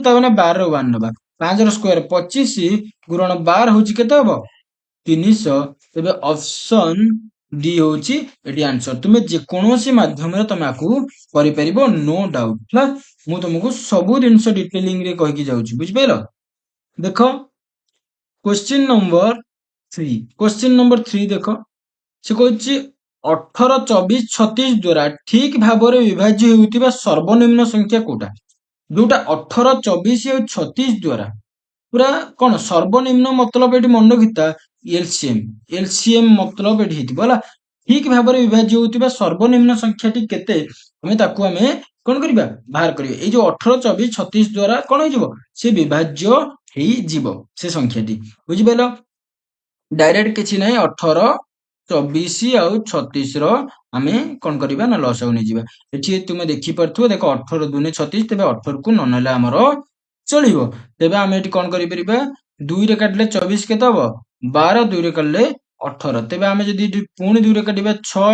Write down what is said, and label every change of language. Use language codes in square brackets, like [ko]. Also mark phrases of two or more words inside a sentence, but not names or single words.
[or] ତାମାନେ 12 ର 1 ନବା 5 ର ସ୍କୋୟାର 25 ଗୁଣନ 12 ହଉଛି କେତେ ହବ 300 ତେବେ [en] option D [or] ହଉଛି ଏଠି ଆନ୍ସର ତୁମେ ଯେକୌଣସି ମାଧ୍ୟମରେ ତମେ ଆକୁ କରିପାରିବ [en] no doubt [or] ହେଲା ମୁଁ ତମକୁ ସବୁ ଜିନିଷ ଡିଟେଲିଂ ରେ କହିକି ଯାଉଛି ବୁଝିପାରିଲ ଦେଖ [en] question number 3 question number 3 [or] ଦେଖ ସେ କହୁଛି 18 24 36 ଦ୍ୱାରା ଠିକ ଭାବରେ ବିଭାଜ୍ୟ ହେଉଥିବା ସର୍ବନିମ୍ନ ସଂଖ୍ୟା କୋଉଟା ଯୋଉଟା 18 24 ଆଉ 36 ଦ୍ୱାରା ପୁରା କଣ ସର୍ବନିମ୍ନ ମତଲବ ଏଠି ମନେ ରଖିତା ଏଲସିଏମ ମତଲବ ଏଠି ହେଇଥିବ ହେଲା ଠିକ ଭାବରେ ବିଭାଜ୍ୟ ହେଉଥିବା ସର୍ବନିମ୍ନ ସଂଖ୍ୟାଟି କେତେ ଆମେ ତାକୁ ଆମେ କଣ କରିବା ବାହାର କରିବା ଏଇ ଯୋଉ 18 24 36 ଦ୍ୱାରା କଣ ହେଇଯିବ ସେ ବିଭାଜ୍ୟ ହେଇଯିବ ସେ ସଂଖ୍ୟାଟି ବୁଝିପାରିଲ [hi] डायरेक्ट किसी नहीं [or] 18 24 ଆଉ 36 ର ଆମେ କଣ କରିବା ନା ଲସାଗୁ ନେଇଯିବା ଏଠି ତୁମେ ଦେଖି ପାରୁଥିବ ଦେଖ 18 ଦୁନେ 36 ତେବେ 18 କୁ ନ ନେଲେ ଆମର ଚଳିବ ତେବେ ଆମେ ଏଠି କଣ କରିପାରିବା 2 ରେ କାଟିଲେ 24 କେତେ ହବ 12 2 ରେ କାଟିଲେ 18 ତେବେ ଆମେ ଯଦି ଏଠି ପୁଣି 2 ରେ କାଟିବା 6